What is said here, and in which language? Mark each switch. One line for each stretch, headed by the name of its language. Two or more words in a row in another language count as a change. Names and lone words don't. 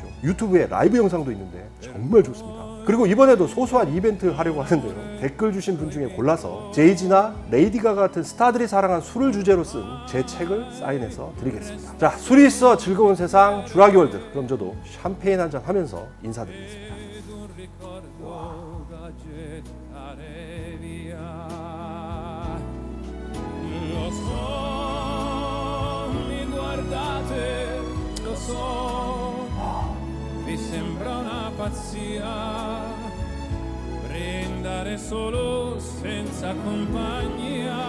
Korean: 유튜브에 라이브 영상도 있는데 정말 좋습니다. 그리고 이번에도 소소한 이벤트 하려고 하는데요. 댓글 주신 분 중에 골라서 제이지나 레이디 가가 같은 스타들이 사랑한 술을 주제로 쓴 제 책을 사인해서 드리겠습니다. 자, 술이 있어 즐거운 세상 주라기 월드. 그럼 저도 샴페인 한잔 하면서 인사드리겠습니다.
Italian: Mi sembra una pazzia prendere solo senza compagnia